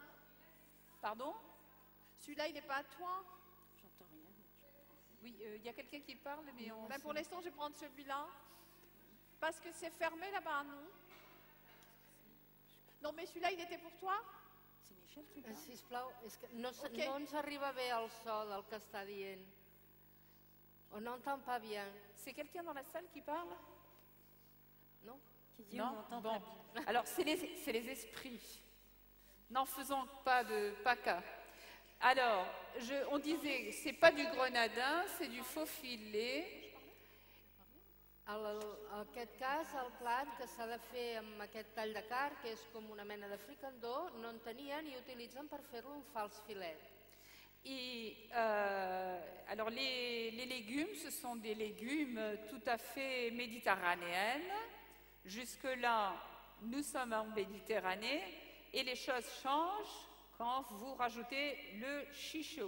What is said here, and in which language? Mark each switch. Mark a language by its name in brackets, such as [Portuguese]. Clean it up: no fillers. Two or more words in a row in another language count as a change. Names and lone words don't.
[French] Pardon? Celui-là, il n'est pas à toi? J'entends rien. Oui, il y a quelqu'un qui parle, mais on... Ben, pour l'instant, je vais prendre celui-là. Parce que c'est fermé là-bas, non? Non, mais celui-là, il était pour toi? C'est Michel qui parle. [Catalan] Sisplau, és que no Ok. ens arriba bé el so del que està dient. [French] On n'entend pas bien, C'est quelqu'un dans la salle qui parle? non? Qui dit on entend Bon. pas bien. Alors, c'est les esprits. N'en faisons pas cas. Alors, on disait, c'est pas du grenadin, c'est du faux filet. [Catalan] En aquest cas, el plat que s'ha de fer amb aquest tall de carn, que és com una mena de fricandó, no en tenien i utilitzen per fer-lo un fals filet. [French] Et alors, les légumes, ce sont des légumes tout à fait méditerranéennes. Jusque-là, nous sommes en Méditerranée et les choses changent quand vous rajoutez le chichot.